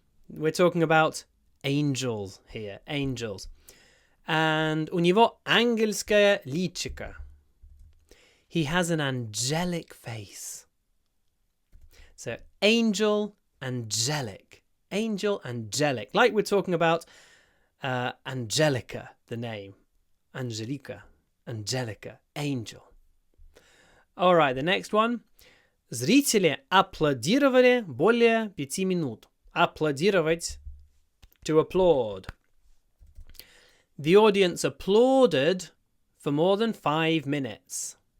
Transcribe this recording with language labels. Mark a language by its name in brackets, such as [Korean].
[English] We're talking about angels here. Angels. [Russian] And у него ангельское личико. [English] He has an angelic face. So angel, angelic. Angel, angelic. Like we're talking about Angelica, the name. Angelica, Angelica, angel. All right, the next one. [Russian] Зрители аплодировали более 5 минут. [English] Аплодировать, to applaud. The audience applauded for more than 5 minutes.